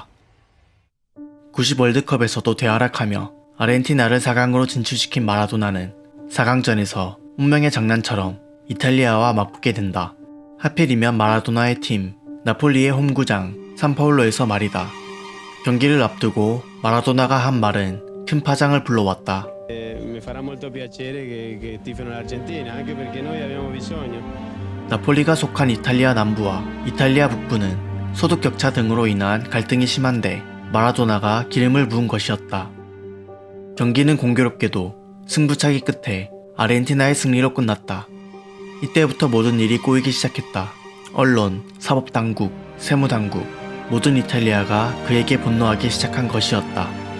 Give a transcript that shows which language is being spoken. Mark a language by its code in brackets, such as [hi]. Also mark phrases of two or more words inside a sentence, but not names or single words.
[ko] 90 월드컵에서도 되활약하며 아르헨티나를 4강으로 진출시킨 마라도나는 4강전에서 운명의 장난처럼 이탈리아와 맞붙게 된다. 하필이면 마라도나의 팀 나폴리의 홈구장 산파울로에서 말이다. 경기를 앞두고 마라도나가 한 말은 큰 파장을 불러왔다. [it] Mi farà molto piacere che tifino l'Argentina, anche perché noi abbiamo bisogno. [ko] 나폴리가 속한 이탈리아 남부와 이탈리아 북부는 소득 격차 등으로 인한 갈등이 심한데 마라도나가 기름을 부은 것이었다. 경기는 공교롭게도 승부차기 끝에 아르헨티나의 승리로 끝났다. 이때부터 모든 일이 꼬이기 시작했다. 언론, 사법당국, 세무당국, 모든 이탈리아가 그에게 분노하기 시작한 것이었다.